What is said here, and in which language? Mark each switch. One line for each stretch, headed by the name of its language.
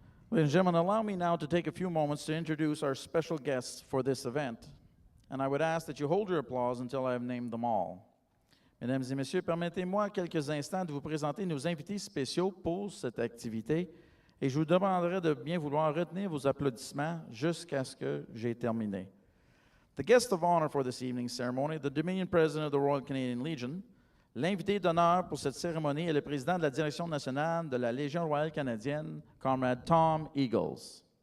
English: Ladies and gentlemen, allow me now to take a few moments to introduce our special guests for this event. And I would ask that you hold your applause until I have named them all.
French: Mesdames et messieurs, permettez-moi quelques instants de vous présenter nos invités spéciaux pour cette activité. Et je vous demanderai de bien vouloir retenir vos applaudissements jusqu'à ce que j'ai terminé.
English: The guest of honor for this evening's ceremony, the Dominion President of the Royal Canadian Legion.
French: L'invité d'honneur pour cette cérémonie est le président de la direction nationale de la Légion royale canadienne, Comrade Tom Eagles.